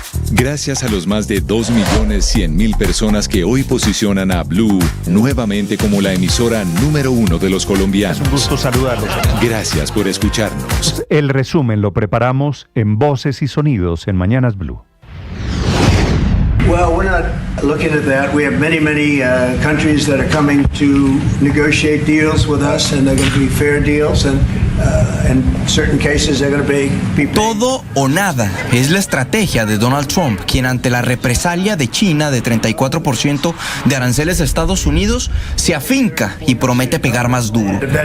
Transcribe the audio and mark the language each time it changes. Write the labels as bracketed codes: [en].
[es] Gracias a los más de 2.100.000 personas que hoy posicionan a Blue nuevamente como la emisora número 1 de los colombianos. Es un gusto saludarlos. Gracias por escucharnos. El resumen lo preparamos en Voces y Sonidos en Mañanas Blue. [en] Well, we're not looking at that. We have many countries that are coming to negotiate deals with us, and they're going to be fair deals, and in certain cases they're going to be [es] Todo o nada es la estrategia de Donald Trump, quien ante la represalia de China de 34% de aranceles a Estados Unidos se afinca y promete pegar más duro.